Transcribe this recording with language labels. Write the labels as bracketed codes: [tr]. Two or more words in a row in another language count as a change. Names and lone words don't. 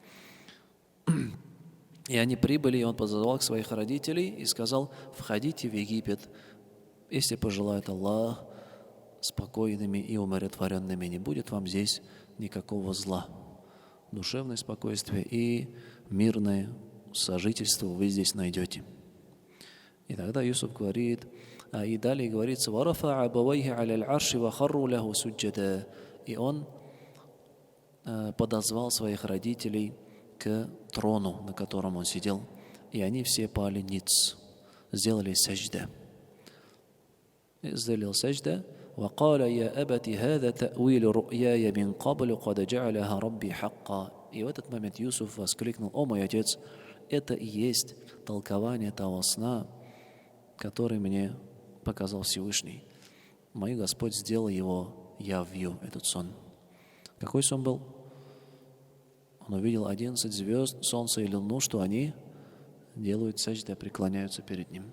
[ru] И они прибыли, и он позвал своих родителей и сказал: входите в Египет, если пожелает Аллах, спокойными и умиротворенными, не будет вам здесь никакого зла. Душевное спокойствие и мирное сожительство вы здесь найдете. И тогда Юсуф говорит, и далее говорится: [ar] وَرَفَعَ أَبَوَيْهِ عَلَى الْعَرْشِ وَخَرُّوا لَهُ سُجَّدًا. [ru] И он подозвал своих родителей к трону, на котором он сидел, и они все пали ниц, сделали сажда. Сделал сажда. [ar] وقال يا أبت هذا تأويل رؤياي من قبل قد جعلها ربي حقا. [ru] И в этот момент Юсуф воскликнул: о мой отец, это и есть толкование того сна, который мне показал Всевышний. Мой Господь сделал его явью, этот сон. Какой сон был? Он увидел 11 звезд, солнце и луну, что они делают сажда, преклоняются перед ним.